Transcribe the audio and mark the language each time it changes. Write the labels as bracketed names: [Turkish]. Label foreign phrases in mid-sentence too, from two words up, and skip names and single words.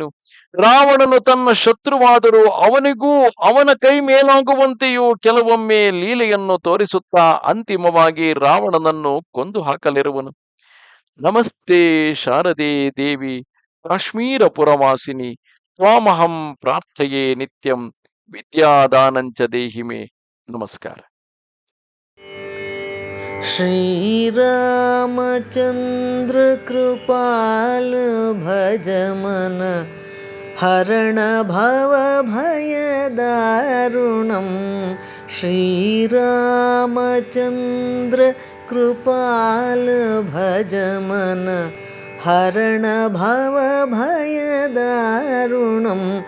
[Kannada] ರಾವಣನು ತನ್ನ ಶತ್ರುವಾದರೂ ಅವನಿಗೂ ಅವನ ಕೈ ಮೇಲಾಗುವಂತೆಯೂ ಕೆಲವೊಮ್ಮೆ ಲೀಲೆಯನ್ನು ತೋರಿಸುತ್ತಾ ಅಂತಿಮವಾಗಿ ರಾವಣನನ್ನು ಕೊಂದು ಹಾಕಲಿರುವನು. [Sanskrit] ನಮಸ್ತೆ ಶಾರದೆ ದೇವಿ ಕಾಶ್ಮೀರ ಪುರವಾಸಿನಿ, ತ್ವಾಮಹಂ ಪ್ರಾರ್ಥಯೇ ನಿತ್ಯಂ, ವಿದ್ಯಾದಾನಂಚ ದೇಹಿಮೆ. [Kannada] ನಮಸ್ಕಾರ. [Awadhi] श्रीरामचन्द्र कृपाल भज मन, हरण भव भय दारुणं. श्रीरामचन्द्र कृपाल भज मन, हरण भव भय दारुणं.